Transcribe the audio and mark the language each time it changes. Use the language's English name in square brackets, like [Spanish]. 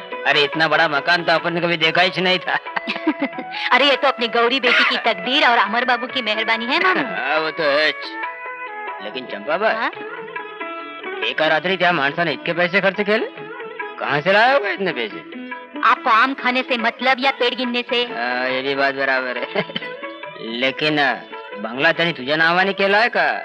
[Hindi] अरे इतना बड़ा मकान तो अपन ने कभी देखा ही नहीं था. अरे ये तो अपनी गौरी बेटी की तकदीर और अमर बाबू की मेहरबानी है मामू. हाँ वो तो है. लेकिन चंपा भाई, हाँ? [Marathi] एका रात्री त्या माणसाने इतके पैसे खर्च केले? [Hindi] कहाँ से लाया होगा इतने पैसे? आपको आम खाने से मतलब या पेड़ गिनने से? ये भी बात बराबर है. [Marathi] लेकिन बंगला त्यांनी तुझ्या नावाने केला आहे का?